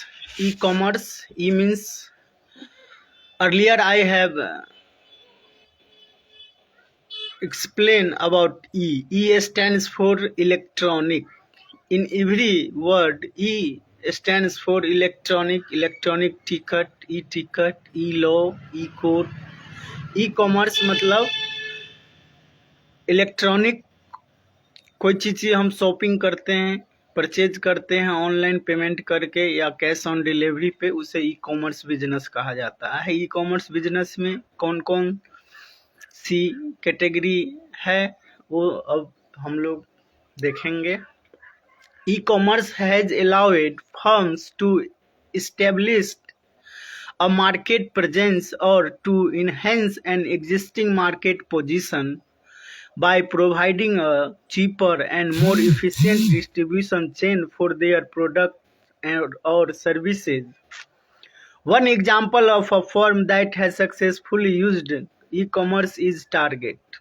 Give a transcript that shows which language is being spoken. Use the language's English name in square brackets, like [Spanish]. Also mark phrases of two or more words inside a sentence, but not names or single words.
[English] E-commerce, E means, earlier I have explained about E. E stands for electronic. In every word, E stands for electronic, electronic ticket, e-ticket, e-law, e-court. [Hindi] ई-कॉमर्स मतलब इलेक्ट्रॉनिक कोई चीज़ हम शॉपिंग करते हैं, परचेज करते हैं [English] online payment [Hindi] करके या [English] cash on delivery [Hindi] पे, उसे [English] e-commerce business [Hindi] कहा जाता है। [English] e-commerce business [Hindi] में कौन कौन सी कैटेगरी है वो अब हम लोग देखेंगे। [English] e-commerce has allowed firms to establish a market presence or to enhance an existing market position by providing a cheaper and more efficient distribution chain for their product or services. One example of a firm that has successfully used e-commerce is Target.